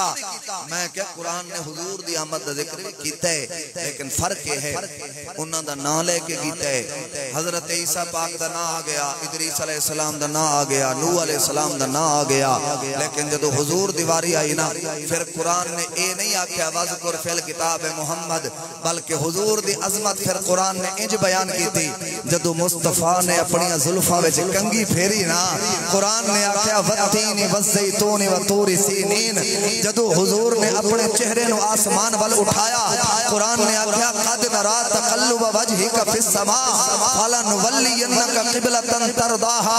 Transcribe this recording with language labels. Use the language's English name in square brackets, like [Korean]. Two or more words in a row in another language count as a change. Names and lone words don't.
[Punjabi] میں کیا قرآن نے حضور دی آمد دا ذکر بھی کیتا ہے، لیکن فرق یہ ہے اوہناں دا نام لے کے کیتا ہے. حضرت عیسیٰ پاک دا نام آ گیا، ادریس [Arabic] علیہ السلام [Punjabi] دا نام آ گیا، نوح [Arabic] علیہ السلام [Punjabi] دا نام آ گیا، لیکن جدوں حضور دی واری آئی نا فیر قرآن نے یہ نہیں آکھیا [Arabic] واذکر فی الکتاب محمد, [Punjabi] بلکہ حضور دی عظمت فیر قرآن نے اینج بیان کی تھی. جدوں مصطفیٰ نے اپنی زلفاں وچ کنگھی پھیری نا قرآن نے آکھیا [Arabic] والتین والزیتون وطور سینین. [Punjabi] جدوں حضور نے اپنے چہرے نوں آسمان وَل اٹھایا قرآن نے آکھیا [Arabic] قد نری تقلب وجهك في السماء فلنولينك قبلة ترضاها.